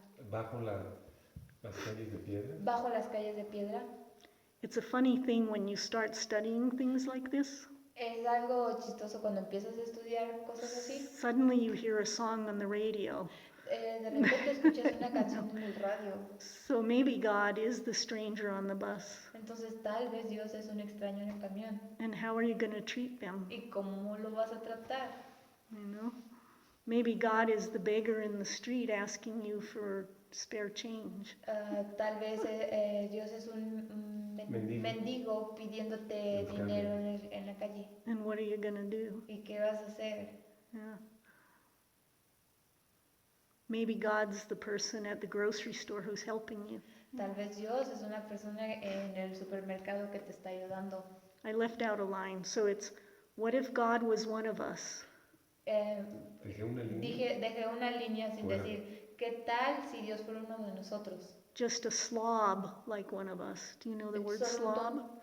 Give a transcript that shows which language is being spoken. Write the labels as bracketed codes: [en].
[es] Bajo las calles de piedra. Bajo las calles de piedra. [en] It's a funny thing when you start studying things like this. [es] Es algo chistoso cuando empiezas a estudiar cosas así. [en] Suddenly you hear a song on the radio. [es] De repente escuchas una canción en el radio. [en] So maybe God is the stranger on the bus. [es] Entonces tal vez Dios es un extraño en el camión. [en] And how are you going to treat them? [es] ¿Y cómo lo vas a tratar? [en] Maybe God is the beggar in the street asking you for spare change. [es] Tal vez Dios es un mendigo pidiéndote dinero en la calle. [en] And what are you going to do? [es] ¿Y qué vas a hacer? [en] Yeah. Maybe God's the person at the grocery store who's helping you. [es] Tal vez Dios es una persona en el supermercado que te está ayudando. [en] I left out a line, so it's, what if God was one of us? [es] Dejé una línea sin decir, ¿qué tal si Dios fuera uno de nosotros? [en] Just a slob like one of us. Do you know the word slob?